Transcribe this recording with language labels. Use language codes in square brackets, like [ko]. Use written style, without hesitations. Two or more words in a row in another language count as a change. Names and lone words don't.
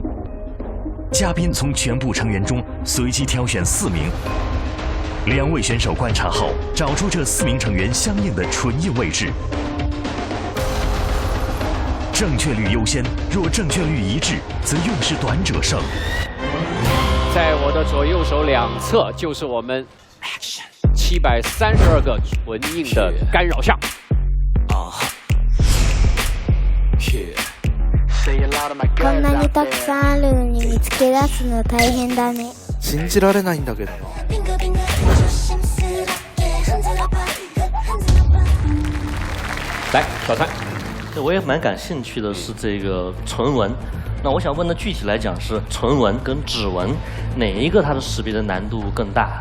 [zh] 嘉宾从全部成员中随机挑选4名，2位选手观察后，找出这4名成员相应的唇印位置。正确率优先，若正确率一致，则用时短者胜。在我的左右手两侧就是我们732个唇印的干扰项。 [ja] こんなにたくさんあるのに見つけ出すの大変だね。信じられないんだけどな。 [zh] 来挑战。我也蛮感兴趣的是这个唇纹。那我想问的具体来讲是唇纹跟指纹哪一个它的识别的难度更大？